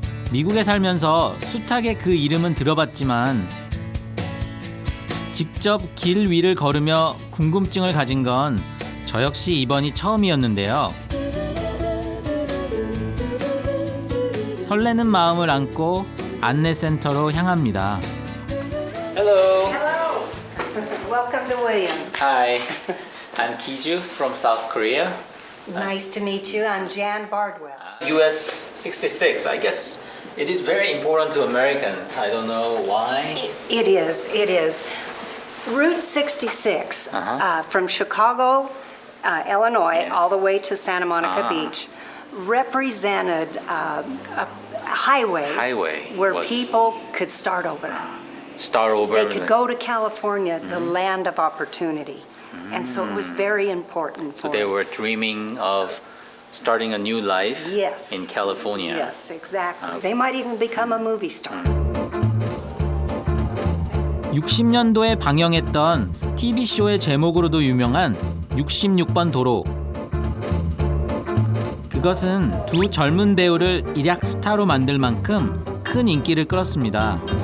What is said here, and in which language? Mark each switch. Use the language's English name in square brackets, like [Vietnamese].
[Korean] 미국에 살면서 숱하게 그 이름은 들어봤지만 직접 길 위를 걸으며 궁금증을 가진 건 저 역시 이번이 처음이었는데요. 설레는 마음을 안고 안내센터로 향합니다. [English] Hello. Hello. Welcome to Williams. Hi. I'm Kiju from South Korea. Nice to meet you. I'm Jan Bardwell. US 66, I guess. It is very important to Americans. I don't know why. It is. It is. Route 66 from Chicago, Illinois, Yes. all the way to Santa Monica Ah. Beach represented a highway where was people could start over. start over. They could go to California, the land of opportunity. And so it was very important So for they were dreaming of starting a new life Yes. in California. Yes, exactly. They might even become a movie star. [Korean] 60년도에 방영했던 TV쇼의 제목으로도 유명한 66번 도로. 그것은 두 젊은 배우를 일약 스타로 만들 만큼 큰 인기를 끌었습니다.